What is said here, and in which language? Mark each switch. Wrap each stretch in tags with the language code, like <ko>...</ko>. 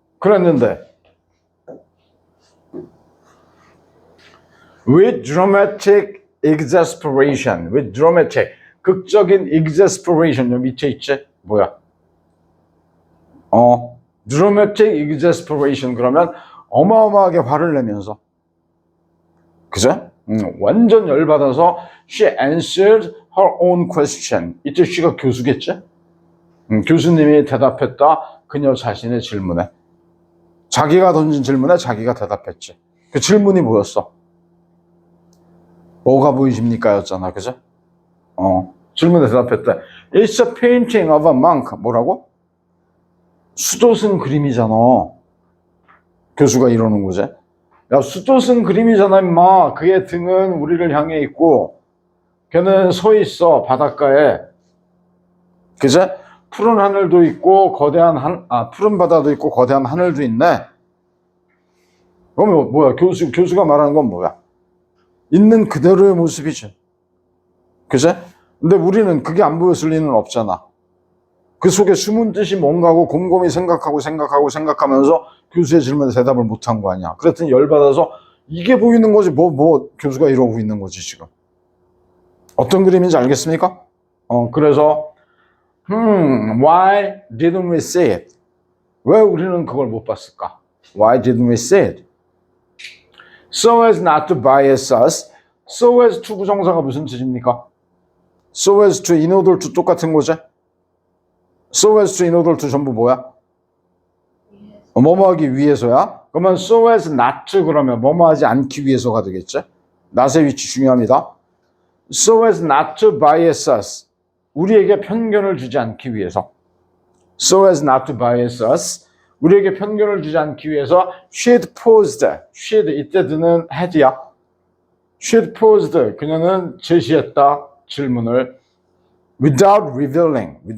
<ko>그랬는데</ko> <en>with dramatic exasperation, with dramatic, 극적인 exasperation,</en> <ko>여기 밑에 있지? 뭐야? dramatic exasperation 그러면 어마어마하게 화를 내면서, 그죠? 완전 열받아서</ko> <en>she answered her own question.</en> <ko>이때 she가 교수겠지? 교수님이 대답했다 그녀 자신의 질문에. 자기가 던진 질문에 자기가 대답했지. 그 질문이 뭐였어? 뭐가 보이십니까? 였잖아. 그죠? 질문에 대답했대.</ko> <en>It's a painting of a monk.</en> <ko>뭐라고? 수도승 그림이잖아. 교수가 이러는 거지. 야, 수도승 그림이잖아, 임마. 그의 등은 우리를 향해 있고, 걔는 서 있어, 바닷가에. 그죠? 푸른 하늘도 있고, 푸른 바다도 있고, 거대한 하늘도 있네. 그럼 뭐야? 교수가 말하는 건 뭐야? 있는 그대로의 모습이지. 그죠? 근데 우리는 그게 안 보였을 리는 없잖아. 그 속에 숨은 뜻이 뭔가고 곰곰이 생각하면서 교수의 질문에 대답을 못한 거 아니야. 그랬더니 열받아서 이게 보이는 거지. 뭐 교수가 이러고 있는 거지, 지금. 어떤 그림인지 알겠습니까? 그래서</ko> <en>why didn't we see it?</en> <ko>왜 우리는 그걸 못 봤을까?</ko> <en>Why didn't we see it? So as not to bias us.</en> <ko>So as to 부정사가 무슨 뜻입니까? So as to,</ko> <en>in order to</en> <ko>똑같은 거지? So as to, in order to 전부 뭐야? 뭐뭐 하기 위해서야? 그러면 so as not to 그러면 뭐뭐 하지 않기 위해서가 되겠죠? not의 위치 중요합니다.</ko> <en>so as not to bias us.</en> <ko>우리에게 편견을 주지 않기 위해서.</ko> <en>so as not to bias us.</en> <ko>우리에게 편견을 주지 않기 위해서</ko> <en>she'd posed.</en> <ko>she'd 이때 드는 had야.</ko> <en>she'd posed.</en> <ko>그녀는 제시했다. 질문을</ko> <en>without revealing.</en>